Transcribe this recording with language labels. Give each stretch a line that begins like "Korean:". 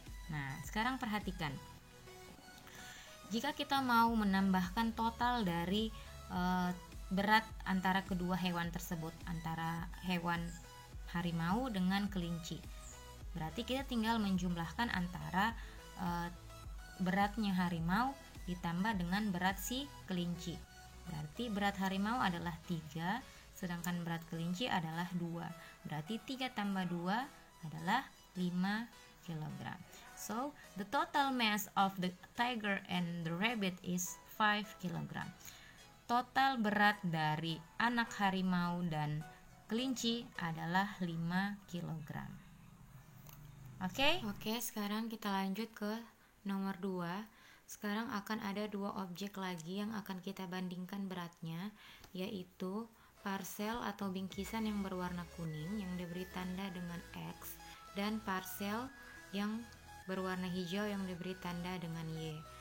Indonesian: Nah, sekarang perhatikan. Jika kita mau menambahkan total dari berat antara kedua hewan tersebut, antara hewan harimau dengan kelinci, berarti kita tinggal menjumlahkan antara beratnya harimau ditambah dengan berat si kelinci. Berarti berat harimau adalah 3, sedangkan berat kelinci adalah 2. Berarti 3 tambah 2 adalah 5 kg.
English: So, the total mass of the tiger and the rabbit is 5 kg.
Indonesian: Total berat dari anak harimau dan kelinci adalah 5 kg. Oke, sekarang kita lanjut ke nomor 2. Sekarang akan ada 2 objek lagi yang akan kita bandingkan beratnya, yaitu parsel atau bingkisan yang berwarna kuning yang diberi tanda dengan X dan parsel yang berwarna hijau yang diberi tanda dengan Y.